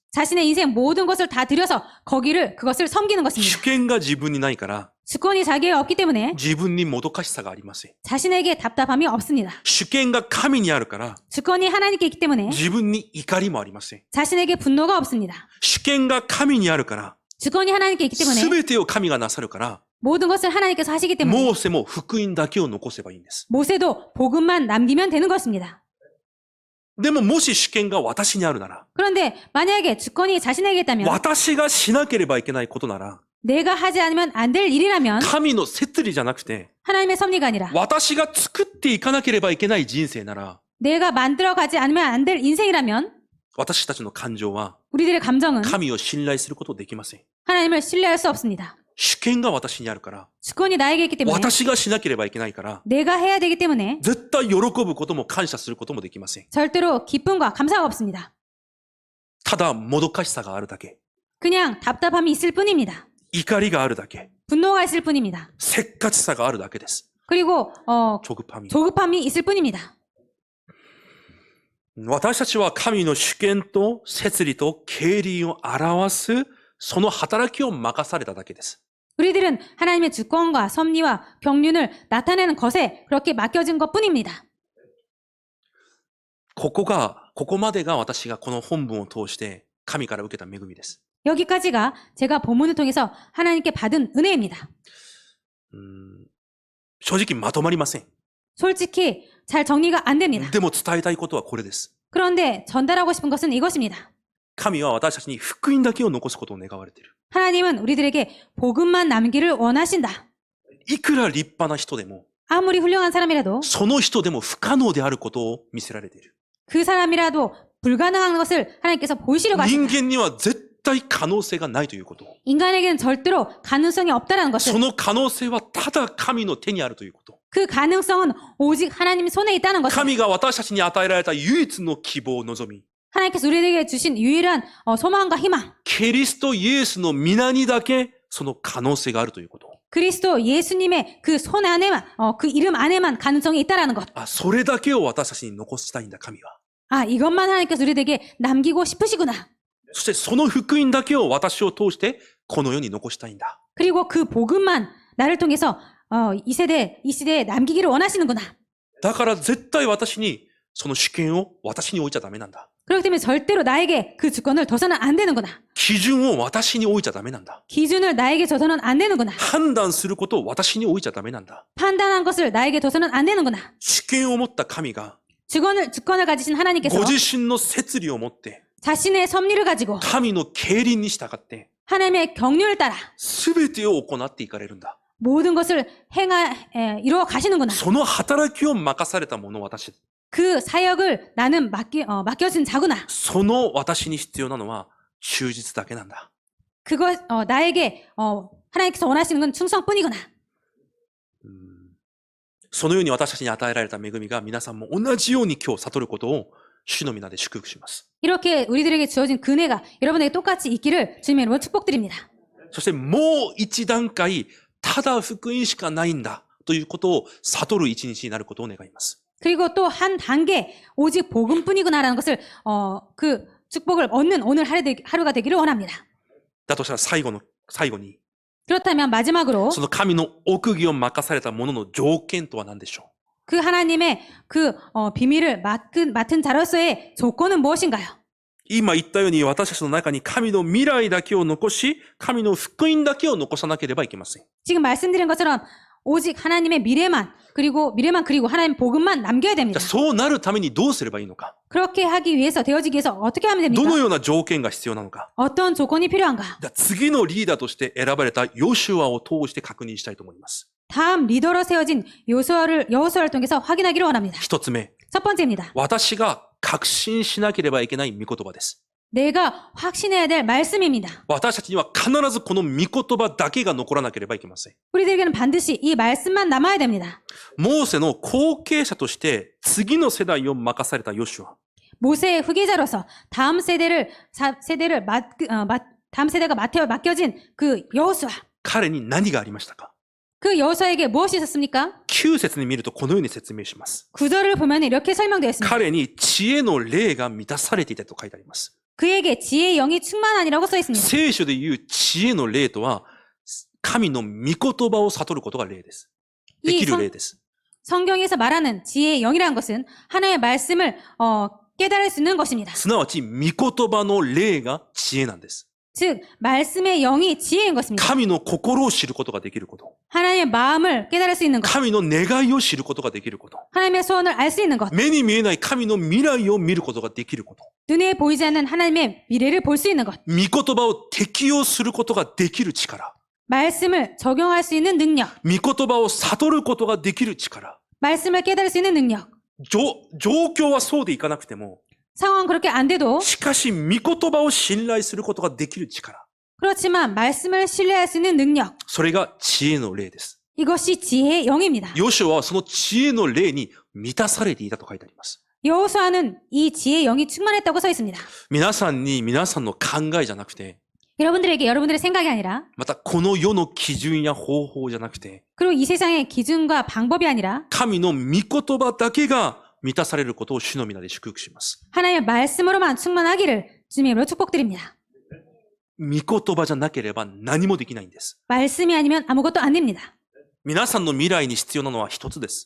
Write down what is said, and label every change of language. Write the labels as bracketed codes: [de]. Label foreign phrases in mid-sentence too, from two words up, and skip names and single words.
[ko] 자신의 인생 모든 것을 다 들여서 그것을 섬기는 것입니다. [ja] 主権が自分にないから、 [ko] 주권이 자기에 없기 때문에 [ja] 自分にもどかしさがありません。 [ko] 자신에게 답답함이 없습니다. [ja] 主権が神にあるから、 [ko] 주권이 하나님께 있기 때문에 [ja] 自分に怒りもありません。 [ko] 자신에게 분노가 없습니다. [ja] 主権が神にあるから、 [ko] 주권이 하나님께 있기 [ja] す [ko] 때문에 [ja] べてを神がなさるから、 [ko] 모든 것을 하나님께서 하시기 때문에 [ja] モーセも福音だけを残せばいいんです。 [ko] 모세도 복음만 남기면 되는 것입니다. [ja] でももし主権が私にあるなら、 [ko] 그런데 만약에 주권이 자신에게 있다면 [ja] 私がしなければいけないことなら、 [ko] 내가 하지 않으면 안 될 일이라면 [ja] 神の摂理じゃなくて、 [ko] 하나님의 섭리가 아니라 [ja] 私が作っていかなければいけない人生なら、 [ko] 내가 만들어가지 않으면 안 될 인생이라면 [ja] 私たちの感情は [ko] 우리들의 감정은 [ja] 神を信頼することできません。 [ko] 하나님을 신뢰할 수 없습니다. [ja] 主権が私にあるから、 [ko] 주권이 나에게 있기 때문에 [ja] 私がしなければいけないから、 [ko] 내가 해야 되기 때문에 [ja] 絶対喜ぶことも感謝することもできません。 [ko] 절대로 기쁨과 감사가 없습니다. [ja] ただもどかしさがあるだけ、 [ko] 그냥 답답함이 있을 뿐입니다. [ja] 怒りがあるだけ、 [ko] 분노가 있을 뿐입니다. [ja] せっかちさがあるだけです。 [ko] 그리고 조급함이. 조급함이 있을 뿐입니다. [ja] 私たちは神の主権と摂理と経理を表すその働きを任されただけです。 [ko] 우리들은 하나님의 주권과 섭리와 경륜을 나타내는 것에 그렇게 맡겨진 것뿐입니다. [ja] ここまでが私がこの本文を通して神から受けた恵みです。 [ko] 여기까지가 제가 본문을 통해서 하나님께 받은 은혜입니다. [ja] 正直まとまりません。 [ko] 솔직히 잘 정리가 안 됩니다. [ja] でも伝えたいことはこれです。 [ko] 그런데 전달하고 싶은 것은 이것입니다. [ja] 神は私たちに福音だけを残すことを願われている。 [ko] 하나님은 우리들에게 복음만 남기를 원하신다. [ja] いくら立派な人でも、 [ko] 아무리 훌륭한 사람이라도 [ja] その人でも不可能であることを見せられている。 [ko] 그 사람이라도 불가능한 것을 하나님께서 보이시려고 [ja] 人 [ko] 하신다. [ja] 間には絶対可能性がないということ。 [ko] 인간에게는 절대로 가능성이 없다는 것을 [ja] その可能性はただ神の手にあるということ。 [ko] 그 가능성은 오직 하나님 손에 있다는 것을 [ja] 神が私たちに与えられた唯一の希望を望み、 [ko] 하나님께서 우리에게 주신 유일한 소망과 희망 [ja] キリストイエスの皆にだけその可能性があるということ。 [ko] 그리스도 예수님의 그 손 안에만 그 이름 안에만 가능성이 있다라는 것. [ja] それだけを私たちに残したいんだ、神は。 [ko] 이것만 하나님께서 우리에게 남기고 싶으시구나. [ja] そしてその福音だけを私を通してこの世に残したいんだ。 [ko] 그리고 그 복음만 나를 통해서 이 시대에 남기기를 원하시는구나. [ja] だから絶対私にその主権を私に置いちゃダメなんだ。 [ko] 그렇기 때문에 절대로 나에게 그 주권을 둬서는 안 되는구나. [ja] 基準を私に置いちゃダメなんだ。 [ko] 기준을 나에게 줘서는 안 되는구나. [ja] 判断することを私に置いちゃダメなんだ。 [ko] 판단한 것을 나에게 둬서는 안 되는구나. [ja] 主権を持った神が [ko] 주권을 가지신 하나님께서 [ja] ご自身の摂理を持って [ko] 자신의 섭리를 가지고 [ja] 神の経輪に従って [ko] 하나님의 경륜을 따라 [ja] 全てを行っていかれるんだ。 [ko] 모든 것을 이루어 가시는구나. [ja] その働きを任されたもの私。 [ko] 그 사역을 나는 맡겨진 자구나. [ja] その私に必要なのは忠実だけなんだ。 [ko] 나에게 하나님께서 원하시는 건 충성뿐이구나. [ja] そのように私たちに与えられた恵みが皆さんも同じように今日悟ることを主の皆で祝福します。 [ko] 이렇게 우리들에게 주어진 은혜가 여러분에게 똑같이 있기를 주님의 이름으로 축복드립니다. [ja] そしてもう一段階ただ福音しかないんだということを悟る一日になることを願います。 [ko] 그리고 또 한 단계 오직 복음뿐이구나라는 것을 그 축복을 얻는 오늘 하루가 되기를 원합니다. [ja] だとしたら最後に [ko] 그렇다면 마지막으로 [ja] その神の奥義を任されたものの条件とは何でしょう。 [ko] 그 하나님의 그 비밀을 맡은 자로서의 조건은 무엇인가요? [ja] 今言ったように私たちの中に神の未来だけを残し、神の福音だけを残さなければいけません。 [ko] 지금 말씀드린 것처럼 오직 하나님의 미래만 그리고 하나님 복음만 남겨야 [ja] じゃ [ko] 됩니다. [ja] あそうなるためにどうすればいいのか。 [ko] 그렇게 하기 위해서 되어지기 위해서 어떻게 하면 [ja] ど [ko] 됩니까? [ja] のような条件が必要なのか。 [ko] 어떤 조건이 필요한가? [ja] じゃあ次のリーダーとして選ばれたヨシュアを通して確認したいと思います。 [ko] 다음 리더로 세워진 여호수아를 통해서 확인하기를 원합니다. [ja] 一つ目、 [ko] 첫 번째입니다. [ja] 私が確信しなければいけない御言葉です。 [ko] 내가 확신해야 될 말씀입니다. [ja] 私たちには必ずこの御言葉だけが残らなければいけません。 [ko] 우리들에게는 반드시 이 말씀만 남아야 됩니다. [ja] モーセの後継者として次の世代を任されたヨシュア。 [ko] 모세의 후계자로서 다음 세대가 맡겨진 그 여호수아. [ja] 彼に何がありましたか？ [ko] 그 여호수아에게 무엇이 있었습니까? [ja] 9 節に見るとこのように説明します。 [ko] 구절을 보면 이렇게 설명되어 있습니다. [ja] 彼に知恵の霊が満たされていたと書いてあります。 [ko] 그에게 지혜의 영이 충만하니라고 써 있습니다. [ja] 聖書で言う知恵の霊とは、神の御言葉を悟ることが霊です。できる霊です。 [ko] 성경에서 말하는 지혜의 영이라는 것은 하나님의 말씀을 깨달을 수 있는 것입니다. [ja] すなわち、御言葉の霊が知恵なんです。 [ko] 즉 말씀의 영이 지혜인 것입니다. [ja] 神の心を知ることができること。 [ko] 하나님의 마음을 깨달을 수 있는 것. [ja] 神の願いを知ることができること。 [ko] 하나님의 소원을 알 수 있는 것. [ja] 目に見えない神の未来を見ることができること。 [ko] 눈에 보이지 않는 하나님의 미래를 볼 수 있는 것. [ja] 御言葉を適用することができる力。 [ko] 말씀을 적용할 수 있는 능력. [ja] 御言葉を悟ることができる力。 [ko] 말씀을 깨달을 수 있는 능력. [ja] 状況はそうでいかなくても、 [ko] 상황은 그렇게 안 돼도 [ja] しかし御言葉を信頼することができる力。 [ko] 그렇지만 말씀을 신뢰할 수 있는 능력. [ja] それが知恵の霊です。 [ko] 이것이 지혜의 영입니다. [ja] ヨシュアはその知恵の霊に満たされていたと書いてあります。 [ko] 여호수아는 이 지혜의 영이 충만했다고 써 있습니다. [ja] 皆さんに皆さんの考えじゃなくて、 [ko] 여러분들에게 여러분들의 생각이 아니라 [ja] またこの世の基準や方法じゃなくて、 [ko] 그리고 이 세상의 기준과 방법이 아니라 [ja] 神の御言葉だけが満たされることを主の皆で祝福します。 [ko] 하나님의 말씀으로만 충만하기를 주님의 이름으로 축복드립니다. [ja] 御言葉じゃなければ何もできないんです。 [ko] 말씀이 아니면 아무것도 안 됩니다. [ja] 皆さんの未来に必要なのは一つです。